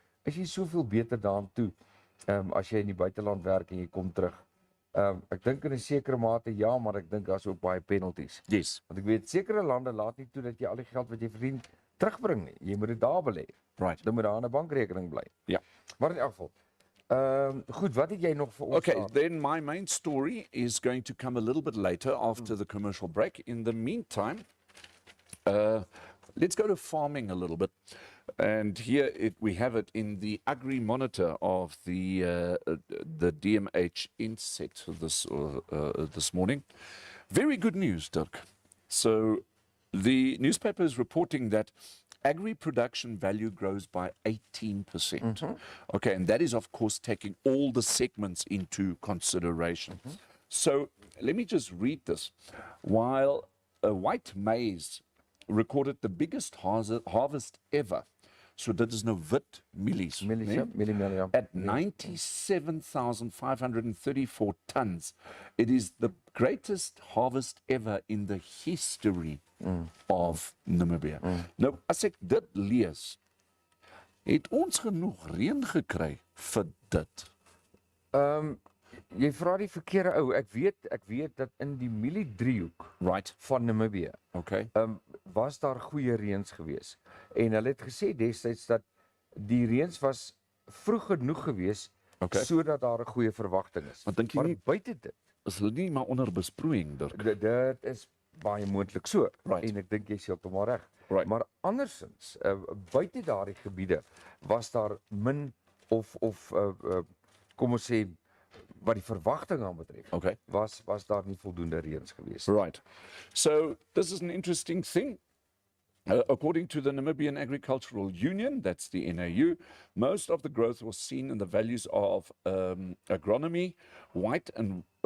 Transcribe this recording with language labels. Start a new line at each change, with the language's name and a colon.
Afrikaans: Is jy soveel beter daaraan toe as jy in die buiteland werk en jy kom terug? Ek dink in 'n sekere mate ja, maar ek dink daar's ook baie penalties.
English: Yes.
Afrikaans: Want ek weet sekere lande laat nie toe dat jy al die geld wat jy verdien terugbring nie. Jy moet dit daar belê.
English: Right.
Afrikaans: Dan moet daar 'n bankrekening bly. Ja. Maar in elk geval, Goed, wat het jy nog vir ons
English: Okay,
Afrikaans: daar?
English: then my main story is going to come a little bit later after the commercial break. In the meantime, let's go to farming a little bit. And here we have it in the Agri Monitor of the DMH Inset this morning. Very good news, Dirk. So the newspaper is reporting that agri production value grows by 18%. Okay, and that is, of course, taking all the segments into consideration. So let me just read this. While white maize recorded the biggest harvest ever,
Afrikaans: so dit is nou wit mielies, Mielies,
English: at 97,534 tons. It is the greatest harvest ever in the history of Namibia.
Afrikaans: Nou, as ek dit lees, het ons genoeg reën gekry vir dit. Jy vra die verkeerde ou. Ek weet dat in die mieliedriehoek
English: Right,
Afrikaans: van Namibië
English: okay.
Afrikaans: was daar goeie reëns gewees. En hulle het gesê destyds dat die reëns was vroeg genoeg gewees sodat daar 'n goeie verwagting is. Maar dink jy Maar nie, buite dit, is hulle nie maar onder besproeiing, Dirk? dit is baie moontlik so.
English: Right.
Afrikaans: En ek dink jy is heeltemal reg.
English: Right.
Afrikaans: Maar andersins, buite daardie gebiede was daar min of kom ons sê wat die verwagting aan betref,
English: Okay.
Afrikaans: was daar nie voldoende reëns gewees.
English: Right. So this is an interesting thing. According to the Namibian Agricultural Union, that's the NAU, most of the growth was seen in the values of agronomy, wheat and